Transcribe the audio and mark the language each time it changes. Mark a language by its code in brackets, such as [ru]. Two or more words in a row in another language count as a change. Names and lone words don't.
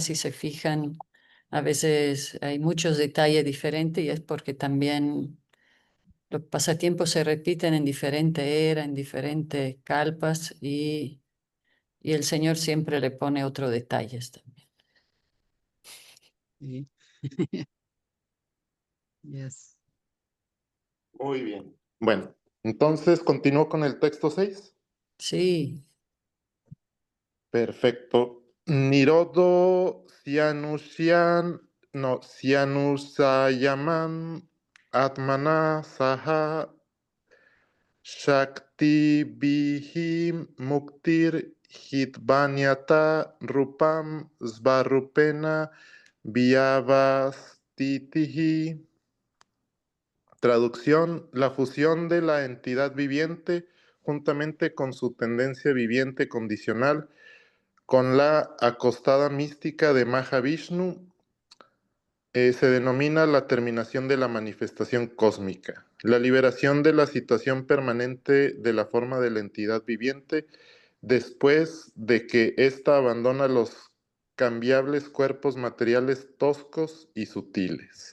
[es] Si se fijan, a veces hay muchos detalles diferentes y es porque también los pasatiempos se repiten en diferentes eras, en diferentes calpas y el Señor siempre le pone otros detalles también. Sí. Yes. Muy bien. Bueno, entonces continúo con el texto 6. Sí, Perfecto. [sa] Nirodo Cyanusayaman Atmana Saha Shakti Bihim Muktir Hitvanyata Rupam Svarupena Vyavastitihi. [es] Traducción: la fusión de la entidad viviente juntamente con su tendencia viviente condicional con la acostada mística de Mahavishnu se denomina la terminación de la manifestación cósmica, la liberación de la situación permanente de la forma de la entidad viviente después de que ésta abandona los cambiables cuerpos materiales toscos y sutiles.